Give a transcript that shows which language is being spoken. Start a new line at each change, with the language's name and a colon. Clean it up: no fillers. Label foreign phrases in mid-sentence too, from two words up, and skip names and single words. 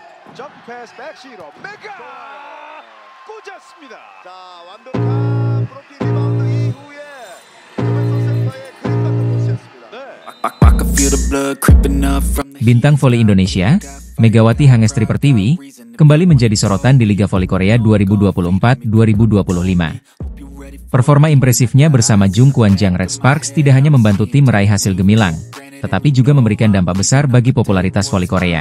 Korean: 점프 패스 백시로 메가 꽂았습니다. 자, 완벽한 브로킹 리바운드 이후에 조벤소 센터의 그림 같은 모습이었습니다.
Indonesian: Bintang voli Indonesia, Megawati Hangestri Pertiwi, kembali menjadi sorotan di Liga Voli Korea 2024-2025. Performa impresifnya bersama Jung Kwan-jang Red Sparks tidak hanya membantu tim meraih hasil gemilang, tetapi juga memberikan dampak besar bagi popularitas voli Korea.